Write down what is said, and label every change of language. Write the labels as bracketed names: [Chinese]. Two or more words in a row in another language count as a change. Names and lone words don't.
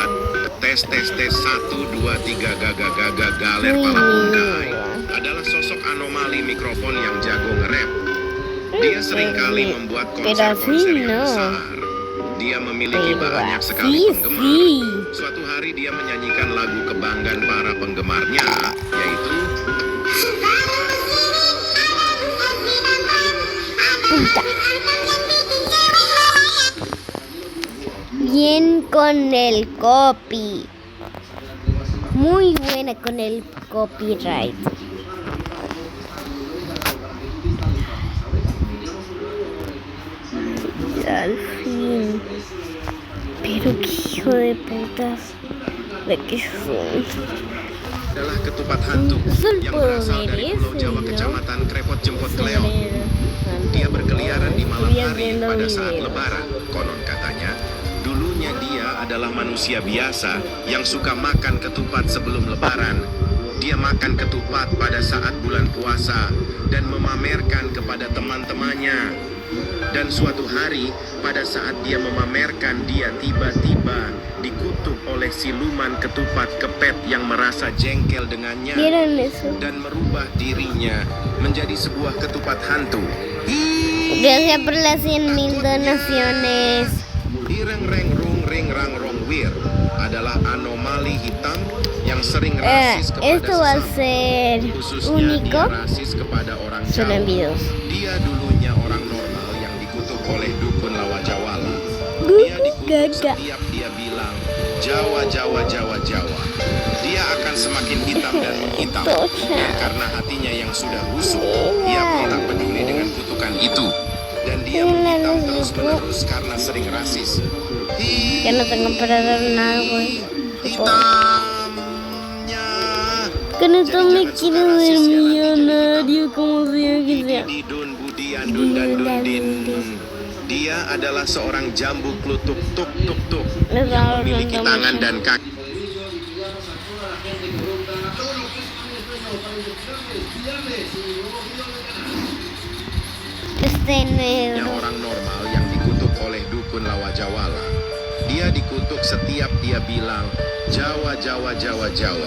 [Indonesian] Tes 1, 2, 3 gaga galer pala bungkai. Adalah sosok anomali mikrofon yang jago nge-rap. Dia seringkali membuat konser-konser yang besar. Dia memiliki banyak sekali penggemar. Suatu hari dia menyanyikan lagu kebanggaan para penggemarnya, yaitu [Spanish] Bien con el copy. Muy buena con el copyright. Al fin. Pero qué hijo de putas. ¿De qué son? [Indonesian] Adalah ketupat hantu yang berasal dari Pulau Jawa, Kecamatan Krepot Jempot Kleo. Dia berkeliaran di malam hari pada saat lebaran. Konon katanya, dulunya dia adalah manusia biasa yang suka makan ketupat sebelum lebaran. Dia makan ketupat pada saat bulan puasa dan memamerkan kepada teman-temannya. Dan suatu hari, pada saat dia memamerkan, dia tiba-tiba dikutuk oleh siluman ketupat kepet yang merasa jengkel dengannya dan merubah dirinya menjadi sebuah ketupat hantu. [Spanish] Gracias por las 100.000 donaciones. [Indonesian] Ireng reng rung ring rang rong wir adalah anomali hitam yang sering rasis kepada [Spanish] esto va a ser [Indonesian] khususnya [Spanish] único [Indonesian] dia rasis kepada orang [Spanish] solo en [Indonesian] Jawa. [Spanish] videos. [Indonesian] Dia dulunya orang normal yang dikutuk oleh dukun Lawajawala. Dia dikutuk setiap dia bilang Jawa. Dia akan semakin hitam dan menghitam. Dan karena hatinya yang sudah busuk, ia pun tak peduli dengan kutukan itu. Dan dia menghitam terus-menerus karena sering rasis. [Spanish] Que no tengo para dar nada, güey. [Indonesian] Hitamnya Kan itu Jadi jangan mikir suka rasis ya, nanti jadi Hermione, kamu. dia kamu yang gitu. Didun Budi Andun dan Dundin. Dia adalah seorang jambu klutuk tuk tuk tuk yang memiliki tangan dan kaki. Kestennya Orang normal yang dikutuk oleh dukun Lawajawala. Dia dikutuk setiap dia bilang Jawa Jawa Jawa Jawa.